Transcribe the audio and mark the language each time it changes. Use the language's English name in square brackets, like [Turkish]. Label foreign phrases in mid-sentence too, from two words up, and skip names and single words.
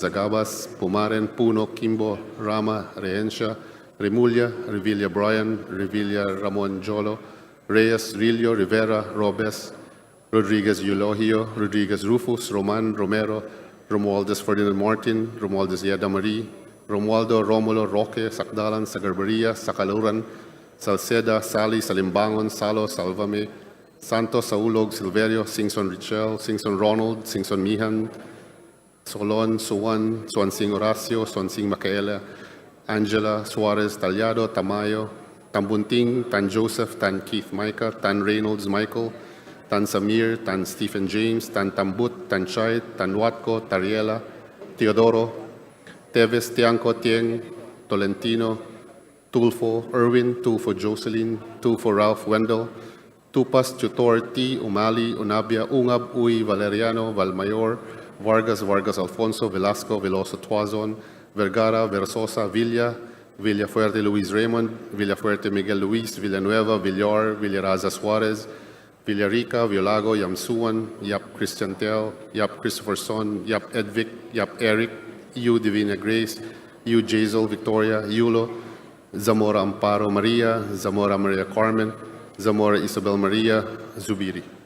[Filipino] Agabas, Pumaren, Puno, Kimbo, Rama, Reencia, Remulla, Revilla Brian, Revilla Ramon Jolo, Reyes, Rillo, Rivera, Robes, Rodriguez Eulogio, Rodriguez Rufus, Roman, Romero, Romualdez Ferdinand Martin, Romualdez Yeda Marie, Romualdo, Romulo, Roque, Sakdalan, Sagarbaria, Sakaluran, Salceda, Sally, Salimbangon, Salo, Salvame, Santos, Saulog, Silverio, Singson Richel, Singson Ronald, Singson Mihan, Solon, Suwan, Swansing Horacio, Swansing Micaela, Angela, Suarez, Talyado, Tamayo, Tambunting, Tan Joseph, Tan Keith Micah, Tan Reynolds Michael, Tan Samir, Tan Stephen James, Tan Tambut, Tan Chait, Tan Watco, Tariela, Teodoro, Teves, Tianco, Tieng, Tolentino, Tulfo, Erwin, Tulfo Jocelyn, Tulfo Ralph Wendell, Tupas, Tutor, T, Umali, Unabia, Ungab, Uy, Valeriano, Valmayor, Vargas, Vargas Alfonso, Velasco, Veloso Tuazon, Vergara, Versosa, Villa, Villafuerte Luis Raymond, Villafuerte Miguel Luis, Villanueva, Villar, Villaraza Suarez, Villarica, Violago, Yamsuan, Yap Christian Tel, Yap Christopher Son, Yap Edvic, Yap Eric, Yu Divina Grace, Yu Jazel Victoria, Yulo, Zamora Amparo Maria, Zamora Maria Carmen, Zamora Isabel Maria, Zubiri.